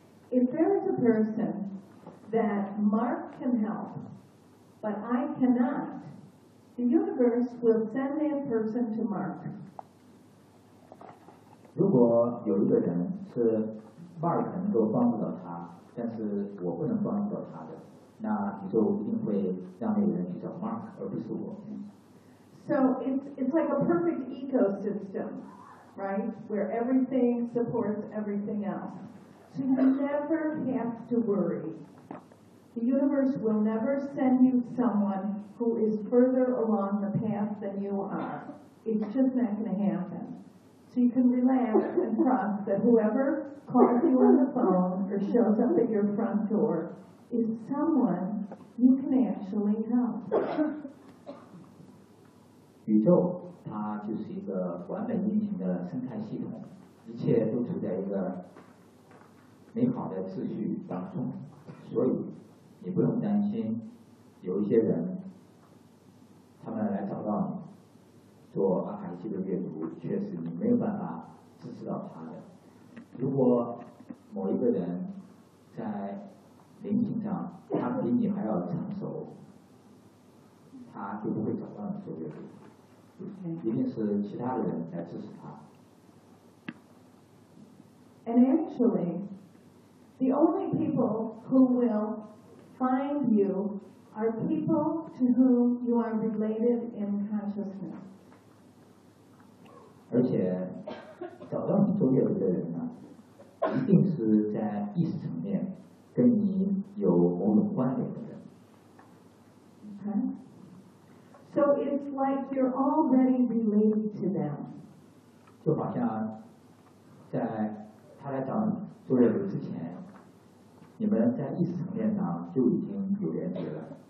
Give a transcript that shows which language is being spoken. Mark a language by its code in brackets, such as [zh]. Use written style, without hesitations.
[en] If there is a person that Mark can help but I cannot, the universe will send that person to Mark. [zh] 如果有一个人是 Mark 能够帮助到他，但是我不能帮助到他的，那你就一定会让那个人去找 Mark 而不是我。 [en] So it's like a perfect ecosystem, right? Where everything supports everything else. So you never have to worry. The universe will never send you someone who is further along the path than you are. It's just not going to happen. So you can relax and trust that whoever calls you on the phone or shows up at your front door is someone you can actually help. [zh] 宇宙它就是一个完美运行的生态系统，一切都处在一个美好的秩序当中，所以你不用担心有一些人他们来找到你做阿卡西记录阅读，确实你没有办法支持到他的。如果某一个人在灵性上他比你还要成熟，他就不会找到你做阅读，一定是其他的人来支持他。 [en] And actually, the only people who will find you are people to whom you are related in consciousness. [zh] 而且找到你做阅读的人呢，一定是在意识层面跟你有某种关联的人。 [en] So it's like you're already related to them. [zh] 就好像在他来找你做任务之前，你们在意识层面上就已经有连接了。